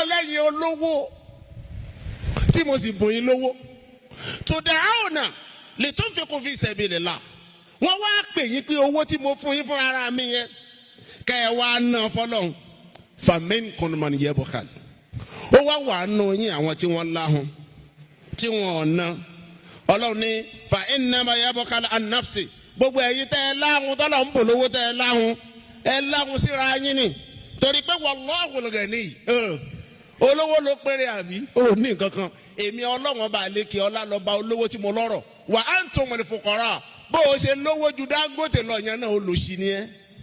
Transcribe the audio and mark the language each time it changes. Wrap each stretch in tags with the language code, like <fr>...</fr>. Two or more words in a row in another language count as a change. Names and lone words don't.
<yo>lẹ́yìn olówó tí mo sì bùn yín lówó</yo> <ar>تدعون لتنفقوا في سبيل الله</ar> <yo>wọ́n wá pè yín pé owó tí mo fún yín fún ara mi yẹn kẹ́ ẹ wá ná fọ́lọ́run</yo> <ar>فمنكم من يبخل</ar> <yo>ó wá wà nù yín àwọn tí wọ́n láhùn tí wọ́n ná Ọlọ́run ní</yo> <ar>فإنما يبخل عن نفسه</ar> <yo>gbogbo ẹ̀yin tẹ́ ẹ láhùn tọ́lọ̀ ń bò lówó tẹ́ ẹ láhùn síra yín ni torí pé</yo> <ar>والله الغني</ar> <yo>olówó ló péré àbí ó ní nǹkan kan èmi Ọlọ́run ọba àlékè ọlá lọ́ba olówó tí mo lọ́rọ̀</yo> <ar>وأنتم الفقراء</ar> <yo>bó o ṣe lówó ju Dangote lọ yẹn náà olùsí ni ẹ́</yo>